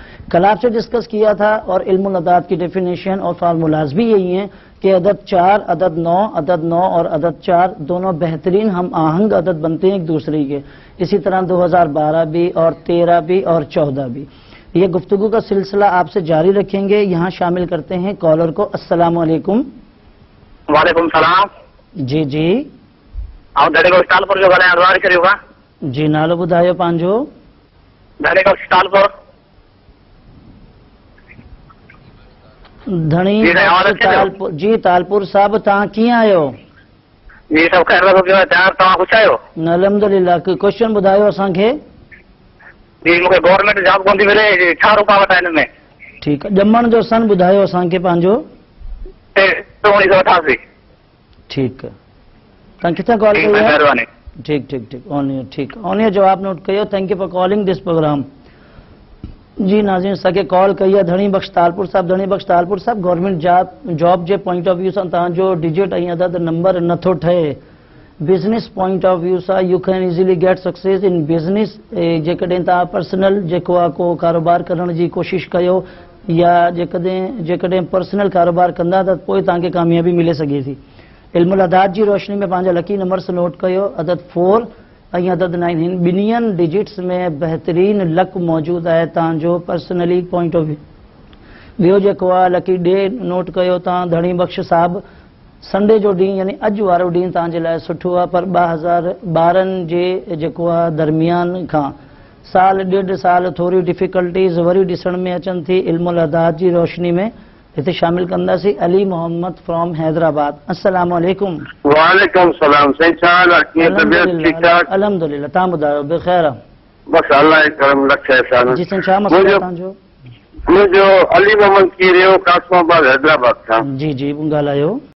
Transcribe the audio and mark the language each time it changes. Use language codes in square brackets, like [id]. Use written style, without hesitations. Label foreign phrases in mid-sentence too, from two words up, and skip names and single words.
[ur] کل آپ سے ڈسکس کیا تھا، اور علم الاعداد کی ڈیفینیشن اور فارمولاز بھی یہی ہیں کہ عدد 4، عدد 9، عدد 9 اور عدد 4 دونوں بہترین ہم آہنگ عدد بنتے ہیں ایک دوسرے کے. اسی طرح 2012 بھی اور 13 بھی اور 14 بھی. یہ گفتگو کا سلسلہ آپ سے جاری رکھیں گے. یہاں شامل کرتے ہیں کالر کو. السلام علیکم. وعلیکم السلام. جی آپ ڈیڈی کو اسٹال پر جو [sd] ॻाल्हाइण वारी करियो का जी नालो ॿुधायो पंहिंजो. [ur] ڈیڈی کو اسٹال پر [sd] धणी जी तालपुर साहब, तव्हां कीअं आहियो? जी सभु ख़ैर रखो पियो. तव्हां ख़ुशि आहियो? अल्हम्दुलिल्लाह. क्वेश्चन ॿुधायो असांखे. जी मूंखे [en] government job [sd] कोन थी मिले, छा रुकावट आहे हिन में? ठीकु आहे. ॼमण जो सन ॿुधायो असांखे पंहिंजो. 1988. ठीकु आहे. तव्हां किथां कॉल कई आहे? महिरबानी. ठीक ऑन ठीक ऑन जवाब नोट कयो. [en] thank you for calling this program. [sd] जी नाज़रीन, असांखे कॉल कई आहे धणी बख्श तालपुर साहब. धणी बख्श तालपुर साहब, [en] government job [sd] जे [en] point of view [sd] सां तव्हांजो डिजिट ऐं अदद नंबर नथो ठहे. [en] business point of view सां you can easily get success in business. [sd] जेकॾहिं तव्हां पर्सनल जेको आहे को कारोबार करण जी कोशिश कयो, या जेकॾहिं पर्सनल कारोबार कंदा त पोइ तव्हांखे कामयाबी मिले सघे थी. इल्म अदाद जी रोशनी में पंहिंजा [en] lucky numbers [sd] नोट कयो. अदद 4 ऐं अदद 9. हिन ॿिन्हिनि डिजिट्स में बहितरीन लक मौजूदु आहे तव्हांजो [en] personally point of view. [sd] ॿियो जेको आहे [en] lucky day [sd] नोट कयो तव्हां धणी बख्श साहब. संडे जो ॾींहुं यानी अॼु वारो ॾींहुं तव्हांजे लाइ सुठो आहे, पर 2012 जे जेको आहे दरमियान खां साल ॾेढ साल थोरी डिफिकल्टीज़ वरी ॾिसण में अचनि थी इल्म अदाद जी रोशनी में. हिते शामिल कंदासीं अली मोहम्मद फ्रॉम हैदराबाद. अस्सलाम वालेकुम. वालेकुम सलाम. सही हाल आहे? कीअं तबियत? ठीकु ठाक? अल्हम्दुलिल्लाह. तव्हां ॿुधायो? बख़ैर. बस अल्लाह जे करम लख एहसान। जी साईं, छा मसइलो आहे तव्हांजो? मुंहिंजो अली मोहम्मद कीरियो, कासमाबाद, हैदराबाद खां। जी जी ॻाल्हायो।